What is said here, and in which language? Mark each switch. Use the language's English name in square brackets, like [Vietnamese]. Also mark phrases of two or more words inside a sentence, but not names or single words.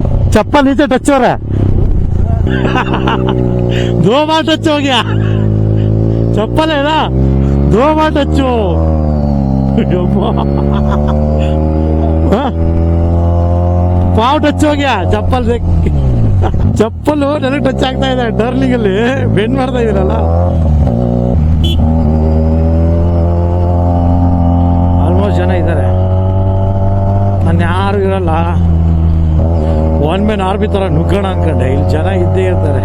[Hindi] चप्पल नीचे टच हो रहा है। 2 बार टच हो गया, चप्पल है ना 2 बार टच हो। पाव टच हो गया चप्पल से। [Kannada] ಚಪ್ಪಲು ನನಗೆ ಟಚ್ ಆಗ್ತಾ ಇದೆ ಟರ್ನಿಂಗ್ ಅಲ್ಲಿ, ಬೆಂಡ್ ಮಾಡ್ತಾ ಇದೀರಲ್ಲ. ಆಲ್ಮೋಸ್ಟ್ ಜನ ಇದ್ದಾರೆ, ನಾನು ಯಾರು ಇರಲ್ಲ. 1 [English] man army [Kannada] ತರ ನುಗ್ಗೋಣ ಅನ್ಕೊಂಡೆ, ಇಲ್ಲಿ ಜನ ಇದ್ದೇ ಇರ್ತಾರೆ.